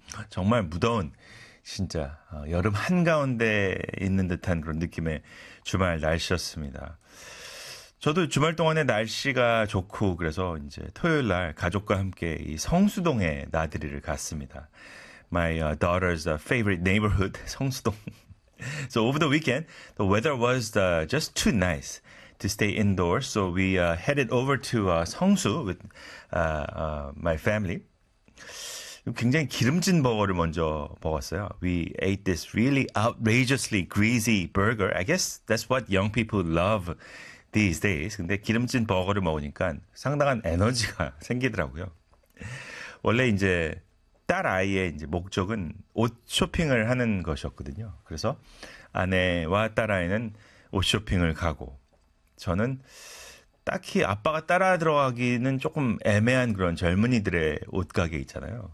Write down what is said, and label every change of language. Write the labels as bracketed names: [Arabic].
[Korean] 정말 무더운, 진짜 여름 한가운데 있는 듯한 그런 느낌의 주말 날씨였습니다. 저도 주말 동안에 날씨가 좋고 그래서 이제 토요일 날 가족과 함께 이 성수동에 나들이를 갔습니다. [English] My daughter's favorite neighborhood, 성수동. So over the weekend, the weather was just too nice to stay indoors. So we headed over to 성수 with my family. [Korean] 굉장히 기름진 버거를 먼저 먹었어요. [English] We ate this really outrageously greasy burger. I guess that's what young people love these days. [Korean] 근데 기름진 버거를 먹으니까 상당한 에너지가 생기더라고요. 원래 이제 딸 아이의 이제 목적은 옷 쇼핑을 하는 것이었거든요. 그래서 아내와 딸 아이는 옷 쇼핑을 가고 저는 딱히 아빠가 따라 들어가기는 조금 애매한 그런 젊은이들의 옷가게 있잖아요.